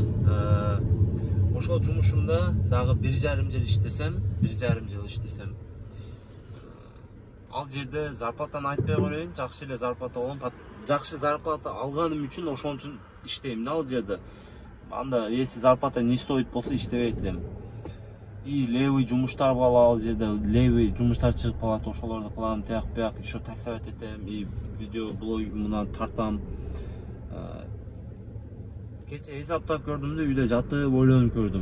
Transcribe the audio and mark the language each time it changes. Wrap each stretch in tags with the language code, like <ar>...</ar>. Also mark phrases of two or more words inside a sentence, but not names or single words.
<ky>Ошол жумушумда дагы 1,5 жыл иштесем, ал жерде зарплатаны айтпай коеюн, жакшы эле зарплата алам. Жакшы зарплата алганым үчүн ошон үчүн иштейм да ал жерде. Анда</ky> <ru>если зарплата не стоит</ru> <ky>болсо иштебейт элем. И левый жумуштар бар ал жерде, левый жумуштар чыгып калат, ошолорду кылам, тияк</ky> <ru>еще таксовать</ru> <ky>этем, и видео блогумдан тартам. Кече эсаптап көрдүм да, үйдө жатып ойлонуп көрдүм.</ky>